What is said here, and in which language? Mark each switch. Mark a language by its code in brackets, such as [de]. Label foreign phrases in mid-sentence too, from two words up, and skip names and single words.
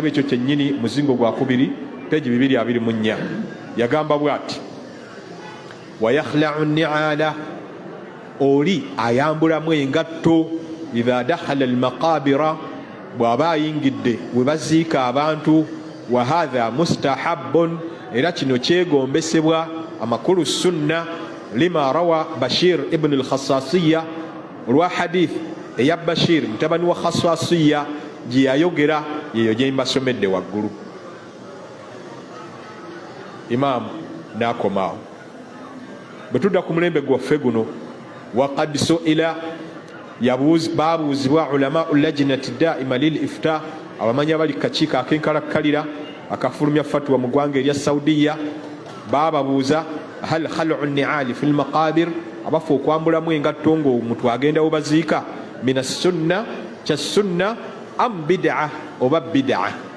[lg] ekyo kyennyini muzingo gwa 2 peegi 224 yagamba bw'ati [ar] ويخلع النعال [lg] oli ayambulamu engatto [ar] إذا دخل المقابر [lg] bw'aba ayingidde we baziika abantu [ar] وهذا مستحب [lg] era kino kyegombesebwa amakulu [ar] سنة لما روى [lg] Bashir ibn al-Khassasiyya olwa hadith eya Bashir mutabani wa Khassasiyya gye yayogera yeyo gye mbasomedde waggulu Imam n'akomaawo bwe tudda ku mulembe gwaffe guno [ar] وقد سئل [lg] babuuzibwa [ar] علماء اللجنة الدائمة للإفتاء [lg] abamanyi abali kakiiko ak'enkalakkalira akafulumya fatwa mu ggwanga erya Saudiya bababuuza [ar] هل خلع النعال في المقابر [lg] abafu okwambulamu engatto ng'omuntu agendawo baziika [ar] من السنة [lg] kya sunna [ar] أم بدعة [lg] oba bid'a